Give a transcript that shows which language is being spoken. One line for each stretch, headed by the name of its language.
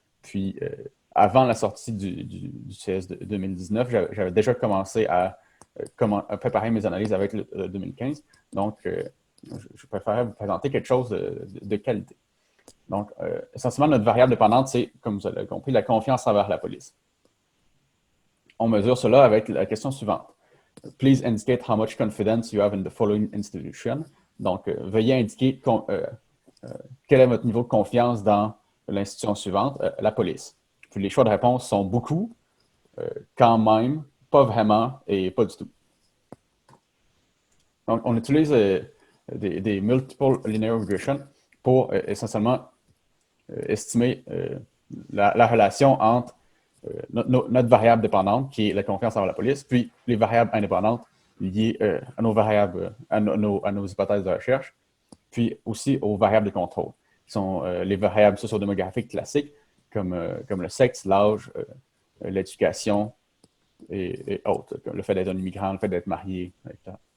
French: Puis, avant la sortie du CS de 2019, j'avais déjà commencé à préparer mes analyses avec le 2015. Donc, je préférais vous présenter quelque chose de qualité. Donc, essentiellement, notre variable dépendante, c'est, comme vous l'avez compris, la confiance envers la police. On mesure cela avec la question suivante.
English: please indicate how much confidence you have in the following institution.
French: Donc, veuillez indiquer quel est votre niveau de confiance dans l'institution suivante, la police. Puis les choix de réponse sont beaucoup, quand même, pas vraiment et pas du tout. Donc, on utilise des
English: multiple linear regression
French: pour essentiellement estimer la relation entre notre variable dépendante, qui est la confiance envers la police, puis les variables indépendantes liées à nos variables, à nos hypothèses de recherche, puis aussi aux variables de contrôle, qui sont les variables sociodémographiques classiques, comme le sexe, l'âge, l'éducation et autres, le fait d'être un immigrant, le fait d'être marié, etc.